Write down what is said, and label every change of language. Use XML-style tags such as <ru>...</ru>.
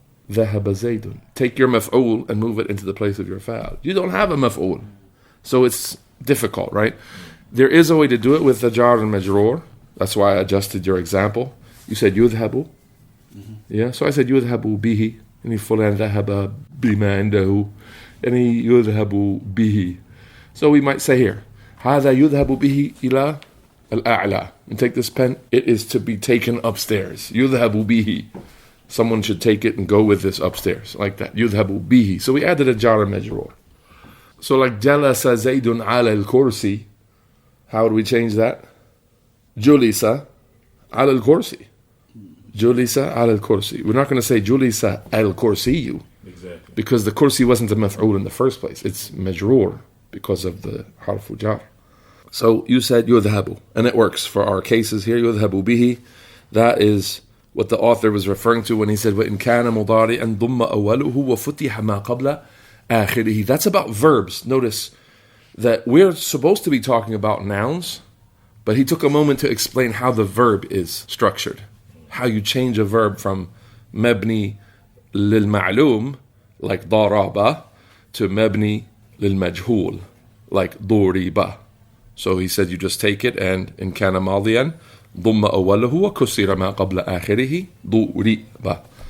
<ar>ذهب زيد.</ar> <en>Take your maf'ul and move it into the place of your fa'al. You don't have a maf'ul. So it's difficult, right? There is a way to do it with the jar and majroor. That's why I adjusted your example. You said يذهب. Yeah, so I said</en> <ar>يذهب به. And فلان ذهب بما عنده. And يذهب به.</ar> <en>So we might say here,</en> <ar>هذا يذهب به إلى الأعلى.</ar> <en>And take this pen, it is to be taken upstairs.</en> <ar>يذهب به.</ar> <en>Someone should take it and go with this upstairs, like that.</en> <ar>يذهب به.</ar> <en>So we added a jar and majroor. So like</en> <ar>جلس زيد على الكرسي.</ar> <en>How would we change that?</en> <ar>جلس على الكرسي. جلس على الكرسي.</ar> <en>We're not going to say</en> <ar>جلس الكرسي.</ar> <en>Exactly. Because the kursi wasn't a maf'ul in the first place. It's majroor because of the harfu jar. So you said يذهب. And it works for our cases here.</en> <ar>يذهب به.</ar> <en>That is what the author was referring to when he said</en> <ar>وَإِنْ كَانَ مُضَارِعًا ضُمَّ أَوَّلُهُ وَفُتِحَ مَا قَبْلَ آخِرِهِ.</ar> <en>That's about verbs. Notice that we're supposed to be talking about nouns, but he took a moment to explain how the verb is structured. How you change a verb from مبني للمعلوم, like ضَرَبَ, to مبني للمجهول, like ضُرِبَ. So he said you just take it and</en> <ar>إن كان ماضيا ضم أوله وكسر ما قبل آخره ضرب.</ar>